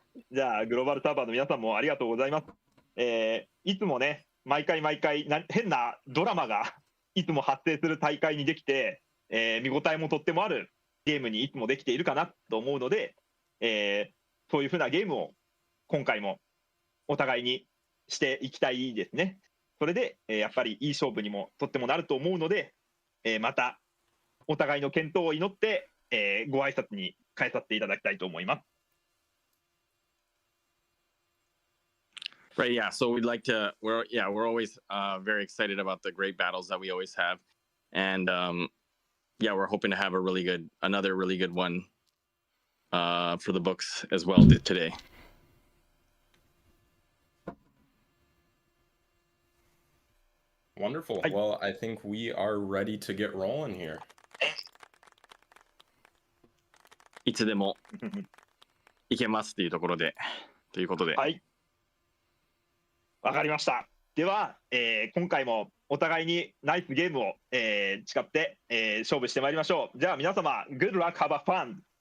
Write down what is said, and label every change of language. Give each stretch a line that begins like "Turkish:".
Japanese: じゃあグローバルサーバーの皆さんもありがとうございます。いつもね毎回変なドラマがいつも発生する大会にできて、見応えもとってもあるゲームにいつもできているかなと思うので、そういうふうなゲームを今回もお互いにしていきたいですね。それで、やっぱりいい勝負にもとってもなると思うので、またお互いの健闘を祈って、ご挨拶に変えさせていただきたいと思います。
English: Right, yeah. So we'd like to. We're always very excited about the great battles that we always have, and yeah, we're hoping to have another really good one for the books as well today. Wonderful. Well, I think we are ready to get rolling here.
Japanese: いつでもいけますっていうところでということで。はい。わかりました。では、今回もお互いにナイスゲームを、誓って、勝負してまいりましょう。じゃあ皆様、
English: Good luck, have a fun!